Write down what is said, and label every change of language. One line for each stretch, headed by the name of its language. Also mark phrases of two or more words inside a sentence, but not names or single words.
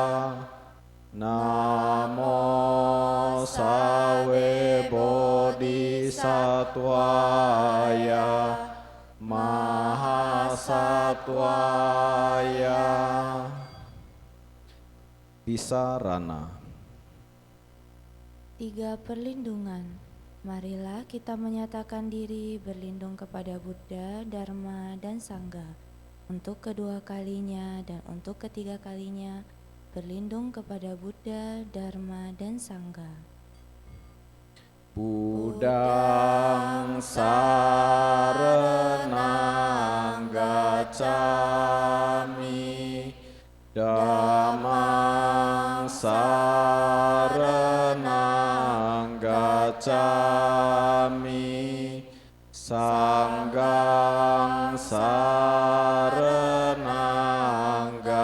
Sanskrit: Namo sawe bodhisattvaya mahasattvaya.
Indonesian: Pisarana. 3 perlindungan. Marilah kita menyatakan diri berlindung kepada Buddha, Dharma, dan Sangga. Untuk kedua kalinya dan untuk ketiga kalinya, berlindung kepada Buddha, Dharma, dan Sangga.
Pali: Buddhang saranang gacchami, Dhammang saranang gacchami, Sangghang saranang